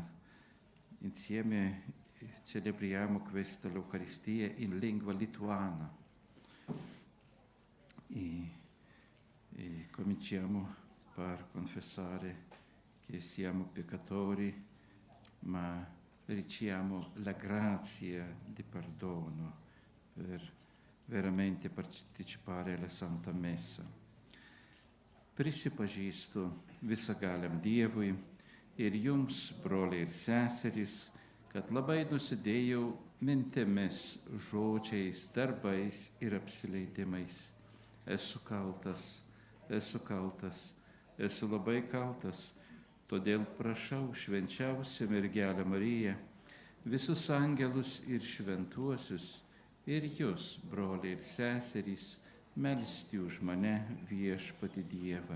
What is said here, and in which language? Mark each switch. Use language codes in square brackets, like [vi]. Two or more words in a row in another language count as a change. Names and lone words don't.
[it] Insieme celebriamo questa l'Eucaristia in lingua lituana e cominciamo per confessare che siamo peccatori, ma riceviamo la grazia di perdono per veramente partecipare alla Santa Messa. [lt] Prisipažįstu visagaliam Dievui ir jums, broliai ir seserys, kad labai nusidėjau mintimis, žodžiais, darbais ir apsileidimais. Esu kaltas, esu labai kaltas, todėl prašau švenčiausią Mergelę Mariją, visus angelus ir šventuosius, ir jūs, broliai ir seserys, melsti už mane Viešpatį Dievą.